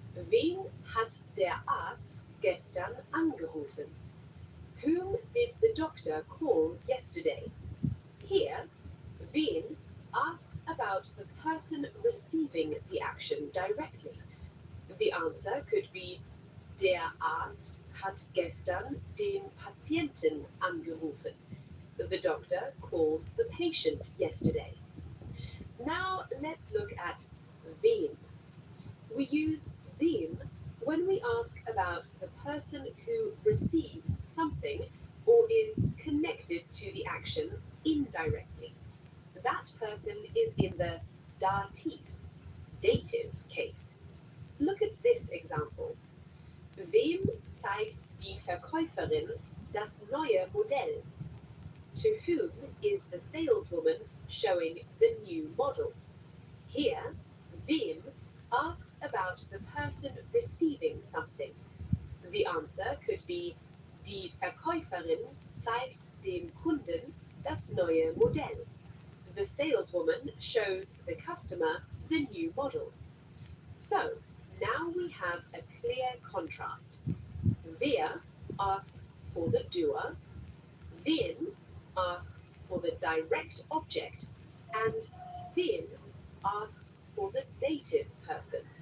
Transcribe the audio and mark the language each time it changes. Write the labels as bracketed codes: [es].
[de] Wen hat der Arzt gestern angerufen? [en] Whom did the doctor call yesterday? Here, wen asks about the person receiving the action directly. The answer could be [de] der Arzt hat gestern den Patienten angerufen. [en] The doctor called the patient yesterday. Now let's look at wem. We use wem when we ask about the person who receives something or is connected to the action indirectly. That person is in the dative case. Look at this example. [de] Wem zeigt die Verkäuferin das neue Modell? [en] To whom is the saleswoman showing the new model? Here, wem asks about the person receiving something. The answer could be [de] Die Verkäuferin zeigt dem Kunden das neue Modell. [en] The saleswoman shows the customer the new model. So, now we have a clear contrast. Wer asks for the doer, wen asks for the direct object, and wen asks for the dative person.